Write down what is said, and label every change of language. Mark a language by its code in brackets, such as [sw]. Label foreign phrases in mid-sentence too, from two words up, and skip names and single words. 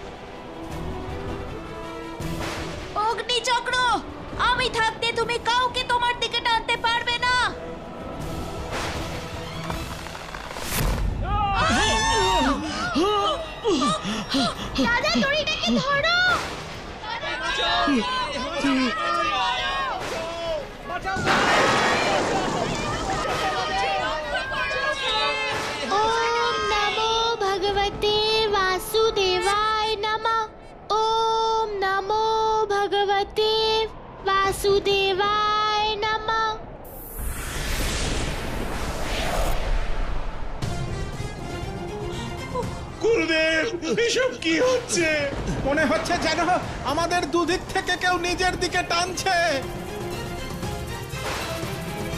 [bn] অগ্নিচক্র, আমি থাকতে তুমি কাউকে তোমার দিকে টানতে পারবে না। দাদা, দড়িটাকে ধরো। [sa] ओम नमो भगवते वासुदेवाय नमः। ओम नमो भगवते वासुदेवाय नमः। [bn] গুরুদেব, এসব কি হচ্ছে? মনে হচ্ছে যেন আমাদের দুদিক থেকে কেউ নিজের দিকে টানছে।